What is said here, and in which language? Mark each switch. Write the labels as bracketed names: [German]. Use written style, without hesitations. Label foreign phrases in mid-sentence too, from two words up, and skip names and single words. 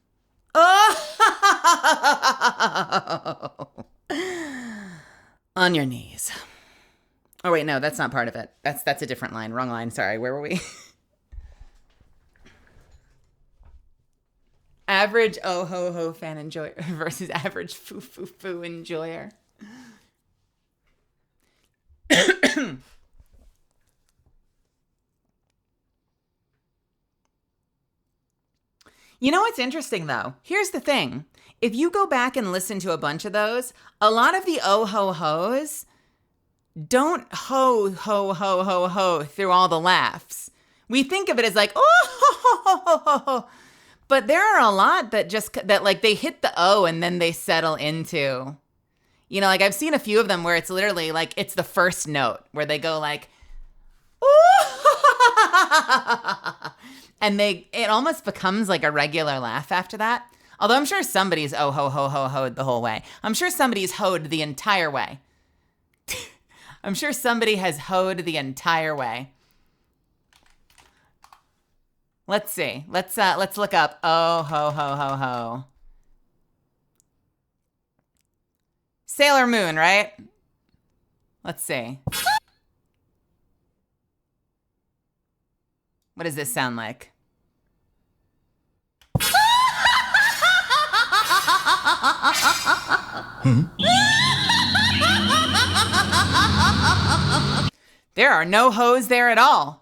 [English] Oh, on your knees. Oh wait, no, that's not part of it. That's a different line. Wrong line. Sorry. Where were we? Average oh ho ho fan enjoyer versus average foo foo foo enjoyer. You know what's interesting though? Here's the thing. If you go back and listen to a bunch of those, a lot of the oh ho ho's don't ho ho ho ho ho through all the laughs. We think of it as like, oh ho ho ho ho ho ho. But there are a lot that like they hit the O and then they settle into, you know, like I've seen a few of them where it's literally like it's the first note where they go like, ooh, And it almost becomes like a regular laugh after that. Although I'm sure somebody's oh ho ho ho hoed the whole way. I'm sure somebody's hoed the entire way. I'm sure somebody has hoed the entire way. Let's see. Let's look up oh ho ho ho ho. Sailor Moon, right? Let's see. What does this sound like? There are no hoes there at all.